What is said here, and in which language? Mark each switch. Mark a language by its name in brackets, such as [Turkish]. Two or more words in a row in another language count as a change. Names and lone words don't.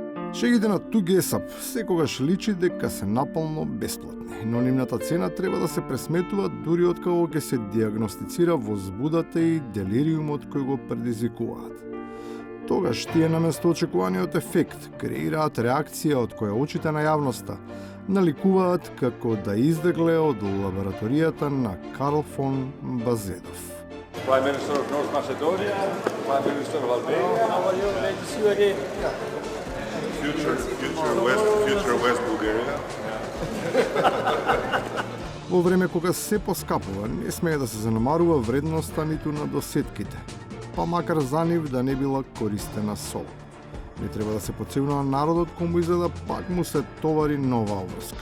[Macedonian] Шегите на тугесап секогаш личи дека се напълно бесплатни, но нивната цена треба да се пресметува дури откако ќе се диагностицира возбудата и делириумот кој го предизвикуваат. Тогаш тие наместо очекуваниот ефект креираат реакција од која очите на јавноста наликуваат како да издагле од лабораторијата на Карл фон Базедов. [English] Prime Minister of North Macedonia, Prime Minister of Albania. How are you? Great to see you again. Future West Bulgaria. [Macedonian] Во време кога се поскапува, не смее да се занемарува вредноста ниту на досетките, па макар за нив да не била користена сол. Не треба да се подценува народот кому изгледа пак му се товари нова обврска.